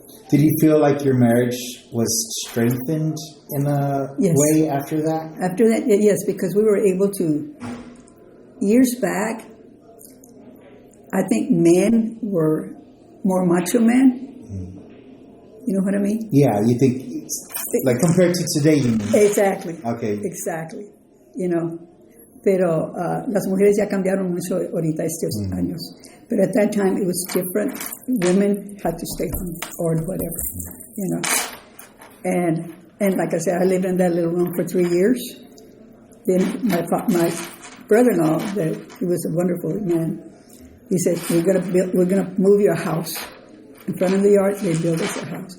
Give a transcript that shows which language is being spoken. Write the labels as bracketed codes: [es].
[en] Did you feel like your marriage was strengthened in a way after that? After that, yes, because we were able to, years back, I think men were more macho men. You know what I mean? Yeah, you think, like compared to today, you mean? Exactly. Okay. Exactly. You know, [es] pero las mujeres ya cambiaron mucho ahorita estos años. [en] But at that time, it was different. Women had to stay home or whatever, you know. And like I said, I lived in that little room for 3 years. Then my brother-in-law, he was a wonderful man. He said, we're gonna move your house. In front of the yard, they built us a house.